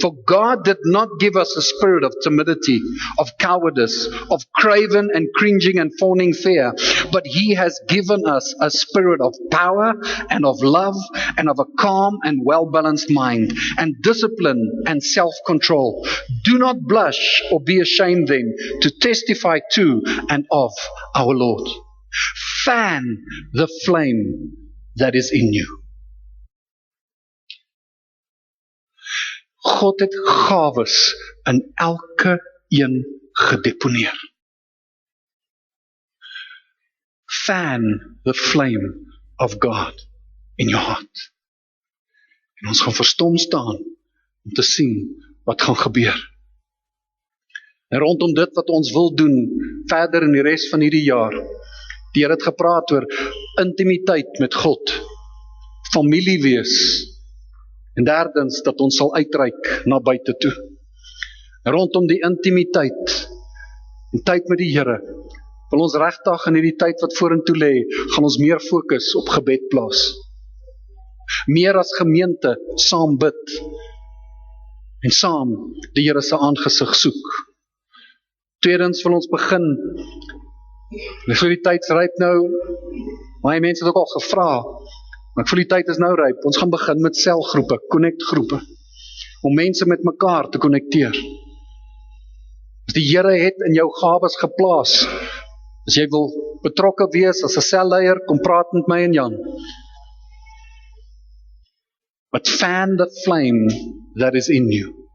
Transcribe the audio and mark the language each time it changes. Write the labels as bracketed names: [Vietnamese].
[English] For God did not give us a spirit of timidity, of cowardice, of craven and cringing and fawning fear, but He has given us a spirit of power and of love and of a calm and well-balanced mind and discipline and self-control. Do not blush or be ashamed then to testify to and of our Lord. Fan the flame that is in you. [Afrikaans] God het gawes in elke een gedeponeer. [English] Fan the flame of God in your heart. [Afrikaans] En ons gaan verstom staan om te sien wat gaan gebeur. En rondom dit wat ons wil doen verder in die res van hierdie jaar. Die Here het gepraat oor intimiteit met God, familie wees. En derdens, dat ons sal uitreik na buite toe. En rondom die intimiteit en tyd met die Here, wil ons regtig in hierdie tyd wat vorentoe lê, gaan ons meer fokus op gebed plaas. Meer as gemeente saam bid en saam die Here se aangesig soek. Tweedens wil ons begin, vir die tyd ryp nou, baie mense het ook al gevra, maar ek voel die tyd is nou ryp. Ons gaan begin met selgroepe, connect-groepe, om mense met mekaar te connecteer. As die Here het in jou gawes geplaas, as jy wil betrokke wees as 'n selleier, kom praat met my en Jan. [English] But fan the flame that is in you.